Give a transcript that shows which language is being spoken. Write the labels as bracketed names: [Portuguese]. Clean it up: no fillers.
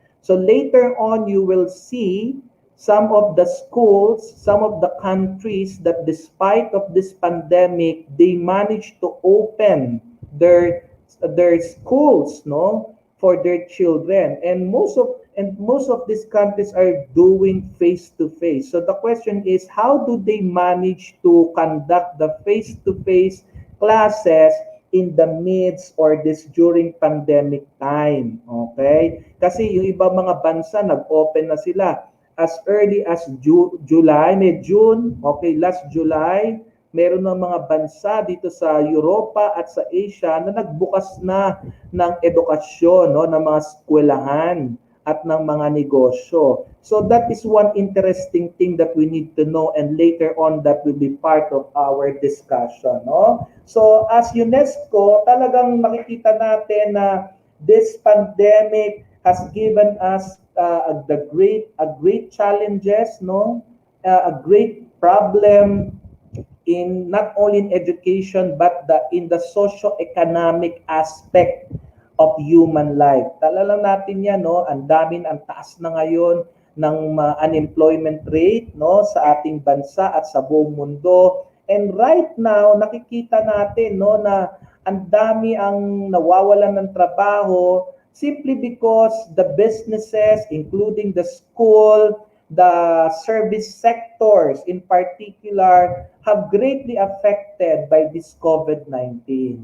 [English] So later on, you will see some of the schools, some of the countries that despite of this pandemic, they managed to open their schools, no, for their children. And most of these countries are doing face to face. So the question is, how do they manage to conduct the face to face classes in the midst or this during pandemic time? Okay? [Filipino] Kasi yung ibang mga bansa nag-open na sila [English] as early as July, June, [Filipino] okay, [English] last July, [Filipino] meron ng mga bansa dito sa Europa at sa Asia na nagbukas na ng edukasyon, no, ng mga eskwelahan at ng mga negosyo. [English] So that is one interesting thing that we need to know, and later on that will be part of our discussion, no? So as UNESCO, [Filipino] talagang makikita natin na [English] this pandemic has given us a great challenges, no? A great problem in not only in education but in the socio-economic aspect of human life. [Filipino] Tala lang natin yan, no? Ang taas na ngayon ng unemployment rate, no, sa ating bansa at sa buong mundo. [English] And right now, [Filipino] nakikita natin, no, na ang dami ang nawawalan ng trabaho [English] simply because the businesses, including the school, the service sectors in particular, have greatly affected by this COVID-19.